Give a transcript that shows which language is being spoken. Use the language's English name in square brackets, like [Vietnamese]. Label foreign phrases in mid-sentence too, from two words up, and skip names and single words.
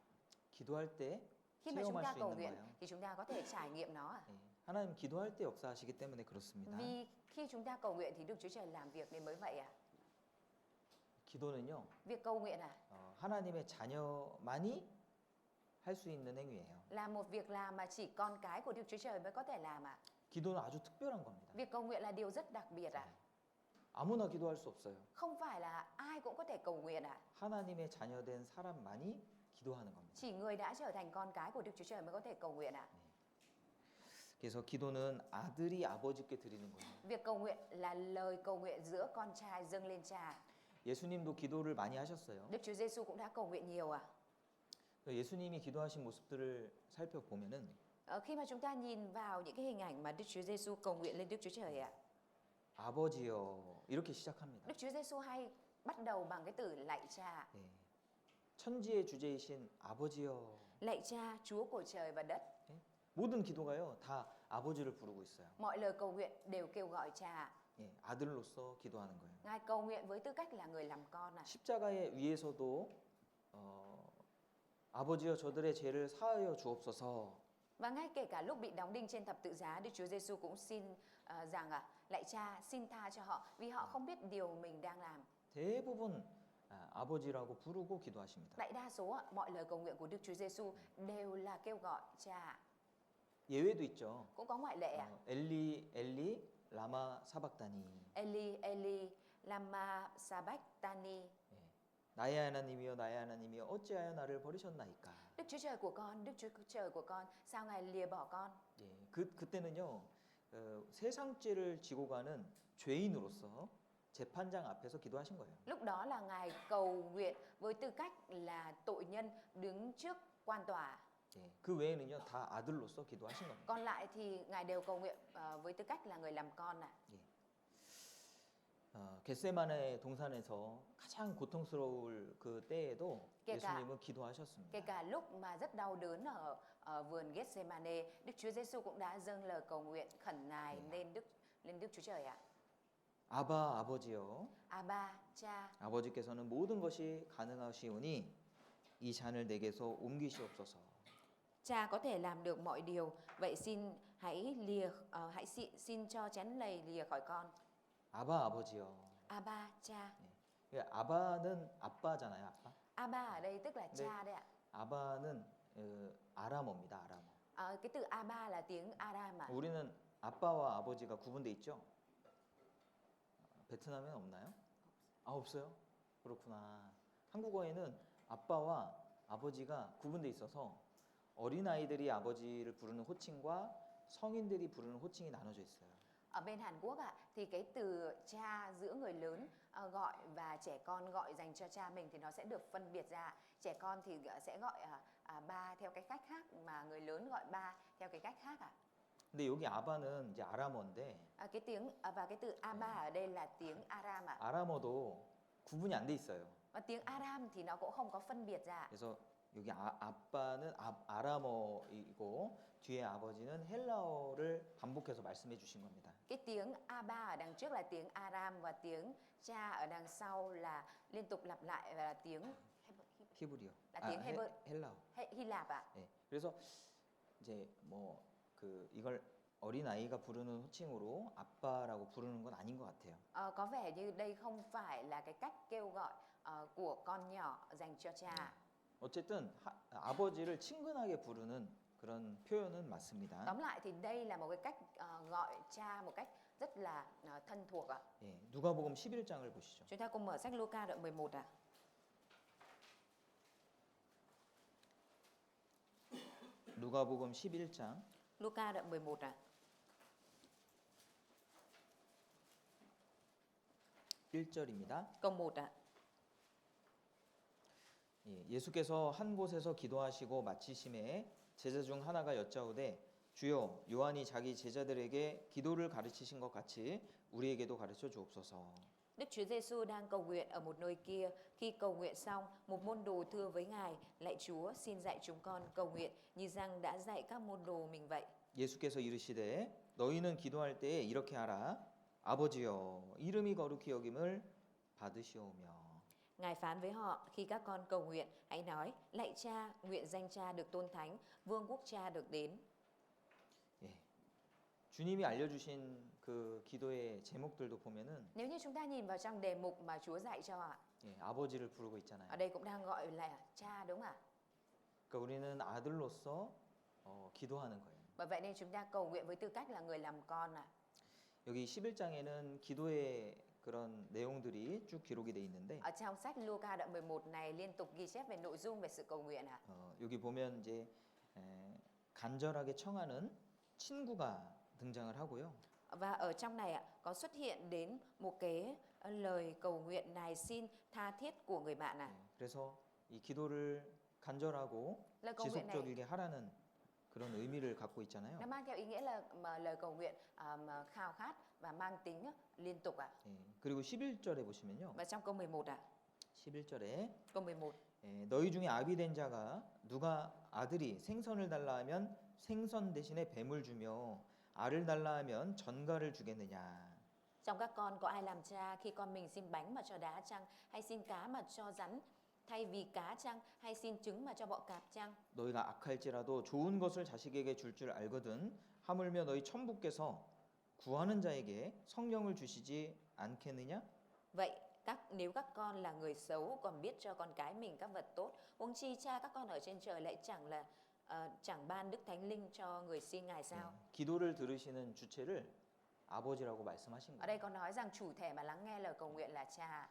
[Korean] 기도할 때 [Vietnamese] Khi mà chúng [Korean] 체험할 [Vietnamese] ta [Korean] 수 [Vietnamese] cầu [Korean] 있는 [Vietnamese] nguyện [Korean] 거예요. [Vietnamese] thì chúng ta có thể trải nghiệm nó ạ. [Korean] 예. 하나님 기도할 때 역사하시기 때문에 그렇습니다. [Vietnamese] Vì khi chúng ta cầu nguyện thì Đức Chúa Trời làm việc nên mới vậy ạ. [Korean] 기도는요, [Vietnamese] Việc cầu nguyện [Korean] 하나님의 자녀만이 할 수 있는 행위예요. [Vietnamese] là một việc làm mà chỉ con cái của Đức Chúa Trời mới có thể làm ạ. [Korean] 기도는 아주 특별한 겁니다. [Vietnamese] Việc cầu nguyện là điều rất đặc biệt ạ. [Korean] 아무나 기도할 수 없어요. [Vietnamese] Không phải là ai cũng có thể cầu nguyện ạ. [Korean] 하나님의 자녀된 사람만이 기도하는 겁니다. [Vietnamese] Chỉ người đã trở thành con cái của Đức Chúa Trời mới có thể cầu nguyện ạ. [Korean] 그래서 기도는 아들이 아버지께 드리는 거예요. [Vietnamese] Việc cầu nguyện là lời cầu nguyện giữa con trai dâng lên cha. [Korean] 예수님도 기도를 많이 하셨어요. [Vietnamese] Đức Chúa Giêsu cũng đã cầu nguyện nhiều ạ. [Korean] 예수님이 기도하신 모습들을 살펴보면은 [Vietnamese] Khi mà chúng ta nhìn vào những cái hình ảnh mà Đức Chúa Giêsu cầu nguyện lên Đức Chúa Trời ạ. [Korean] 아버지여 이렇게 시작합니다. [Vietnamese] Đức Chúa Giêsu hay bắt đầu bằng cái từ lạy cha. [Korean] 예. 천지의 주제이신 아버지여. [Vietnamese] Lạy cha, Chúa của trời và đất. [Korean] 모든 기도가요 다 아버지를 부르고 있어요. [Vietnamese] Mọi lời cầu nguyện đều kêu gọi cha. [Korean] 예, 아들로서 기도하는 거예요. [Vietnamese] Ngài cầu nguyện với tư cách là người làm con ạ. [Korean] 십자가의 위에서도 아버지여 저들의 죄를 사하여 주옵소서. [Vietnamese] Và ngay kể cả lúc bị đóng đinh trên thập tự giá, Đức Chúa Giêsu cũng xin rằng lạy cha xin tha cho họ vì họ không biết điều mình đang làm. [Korean] 대부분 아버지라고 부르고 기도하십니다. [Vietnamese] Đại đa số mọi lời cầu nguyện của Đức Chúa Giêsu đều là kêu gọi cha. [Korean] 예외도 있죠. [Vietnamese] Cũng có ngoại lệ ạ. [Aramaic] ܐܝܠܝ ܐܝܠܝ ܠܡܢܐ ܫܒܩܬܢܝ. ܐܝܠܝ ܐܝܠܝ ܠܡܢܐ ܫܒܩܬܢܝ. [Korean] 나의 하나님이여 나의 하나님이여 어찌하여 나를 버리셨나이까. [Vietnamese] Đức Chúa Trời của con, Đức Chúa Trời của con, sao Ngài lìa bỏ con? [Korean] 예, 그때는요 세상 죄를 지고 가는 죄인으로서 재판장 앞에서 기도하신 거예요. [Vietnamese] Lúc đó là Ngài cầu nguyện với tư cách là tội nhân đứng trước quan tòa. [Korean] 예, 그 외에는요 다 아들로서 기도하신 겁니다. [Vietnamese] Còn lại thì Ngài đều cầu nguyện với tư cách là người làm con ạ. [Korean] 겟세마네 동산에서 가장 고통스러울 그 때에도 그러니까- 예수님은 기도하셨습니다. [Vietnamese] Kể cả lúc mà rất đau đớn ở vườn Gethsemane, Đức Chúa Giêsu cũng đã dâng lời cầu nguyện khẩn nài lên Đức Chúa Trời ạ. [Korean] 아바 아버지여 [Vietnamese] Abba, cha, [Korean] 아버지께서는 모든 것이 가능하시오니 이 잔을 내게서 옮기시옵소서. [Vietnamese] cha có thể làm được mọi điều, vậy xin hãy xin cho chén này lìa khỏi con. [Korean] 아바 아버지여. [Vietnamese] Abba, cha. [Korean] 아바는 아빠잖아요, 아빠. [Vietnamese] Abba ở đây tức là cha đấy ạ. [Korean] 아바는 아람어입니다, 아람어. [Vietnamese] Cái từ Abba là tiếng Aram ạ. [Korean] 우리는 아빠와 아버지가 구분돼 있죠? 베트남에는 없나요? 아, 없어요? 그렇구나. 한국어에는 아빠와 아버지가 구분돼 있어서 어린아이들이 아버지를 부르는 호칭과 성인들이 부르는 호칭이 나눠져 있어요. [Vietnamese] Ở bên Hàn Quốc ạ, thì cái từ cha giữa người lớn gọi và trẻ con gọi dành cho cha mình thì nó sẽ được phân biệt ra. Trẻ con thì sẽ gọi ba theo cái cách khác, mà người lớn gọi ba theo cái cách khác ạ. [Korean] 근데 여기 아바는 이제 아람어인데 [Vietnamese] Cái tiếng và cái từ Abba ở đây là tiếng Aram ạ. [Korean] 아람어도 구분이 안 돼 있어요. [Vietnamese] Và tiếng Aram thì nó cũng không có phân biệt ra. [Korean] 그래서 여기 아빠는 아람어이고 뒤에 아버지는 헬라어를 반복해서 말씀해 주신 겁니다. [Vietnamese] Cái tiếng Abba ở đằng trước là tiếng Aram và tiếng cha ở đằng sau là liên tục lặp lại và là tiếng [Korean] 히브리어. [Vietnamese] là tiếng [Korean] 헬라어. [Vietnamese] Hy Lạp ạ. [Korean] 네. 그래서 이제 이걸 어린 아이가 부르는 호칭으로 아빠라고 부르는 건 아닌 것 같아요. [Vietnamese] Có vẻ như đây không phải là cái cách kêu gọi của con nhỏ dành cho cha. [Korean] 어쨌든 아버지를 친근하게 부르는 그런 표현은 맞습니다. [Vietnamese] Tóm lại thì đây là một cái cách gọi cha một cách rất là thân thuộc ạ. [Korean] 예, 누가복음 11장을 보시죠. [Vietnamese] Chúng ta cùng mở sách Luca đoạn 11 ạ. [Korean] 누가복음 11장 [Vietnamese] Luca đoạn 11 ạ. [Korean] 1절입니다. [Vietnamese] Câu 1 ạ. [Korean] 예수께서 한 곳에서 기도하시고 마치심에 제자 중 하나가 여짜오되 주여 요한이 자기 제자들에게 기도를 가르치신 것 같이 우리에게도 가르쳐 주옵소서. [Vietnamese] Đức Chúa Giêsu đang cầu nguyện ở một nơi kia. Khi cầu nguyện xong, một môn đồ thưa với Ngài: Lạy Chúa, xin dạy chúng con cầu nguyện như rằng đã dạy các môn đồ mình vậy. [Korean] 예수께서 이르시되 너희는 기도할 때에 이렇게 하라. 아버지여 이름이 거룩히 여김을 받으시오며. [Vietnamese] Ngài phán với họ: Khi các con cầu nguyện, hãy nói: Lạy Cha, nguyện danh Cha được tôn thánh, vương quốc Cha được đến. [Korean] 주님이 알려주신 그 기도의 제목들도 보면은 [Vietnamese] Nếu như chúng ta nhìn vào trong đề mục mà Chúa dạy cho ạ, [Korean] 아버지를 부르고 있잖아요. [Vietnamese] ở đây cũng đang gọi là cha đúng không ạ? [Korean] 그러니까 우리는 아들로서 기도하는 거예요. [Vietnamese] Bởi vậy nên chúng ta cầu nguyện với tư cách là người làm con ạ. [Korean] 여기 11장에는 기도의 그런 내용들이 쭉 기록이 돼 있는데 [Vietnamese] Ở trong sách Luca đoạn 11 này liên tục ghi chép về nội dung về sự cầu nguyện ạ. [Korean] 여기 보면 이제 간절하게 청하는 친구가 등장을 하고요. [Vietnamese] Và ở trong này ạ, có xuất hiện đến một cái lời cầu nguyện này xin tha thiết của người bạn ạ. [Korean] 그래서 이 기도를 간절하고 [Vietnamese] lời cầu nguyện này [Korean] 지속적이게 하라는 그런 의미를 갖고 있잖아요. [Vietnamese] nó mang theo ý nghĩa là lời cầu nguyện mà khao khát và mang tính liên tục ạ. [Korean] 예, 그리고 11절에 보시면요. [Vietnamese] Và trong câu 11 ạ, [Korean] 11절에 [Vietnamese] câu 11. [Korean] 너희 중에 아비된 자가 누가 아들이 생선을 달라 하면 생선 대신에 뱀을 주며 알을 달라 하면 전갈을 주겠느냐. [Vietnamese] Trong các con có ai làm cha khi con mình xin bánh mà cho đá chăng, hay xin cá mà cho rắn, thay vì cá chăng, hay xin trứng mà cho bọ cạp chăng? [Korean] 너희가 악할지라도 좋은 것을 자식에게 줄 줄 알거든 하물며 너희 천부께서 구하는 자에게 성령을 주시지 않겠느냐? [Vietnamese] Vậy nếu các con là người xấu còn biết cho con cái mình các vật tốt, huống chi cha các con ở trên trời lại chẳng ban Đức Thánh Linh cho người xin Ngài sao? [Korean] 기도를 들으시는 주체를 아버지라고 말씀하신 [Vietnamese] Ở [Korean] 거예요. [Vietnamese] đây có nói rằng chủ thể mà lắng nghe lời cầu nguyện là cha.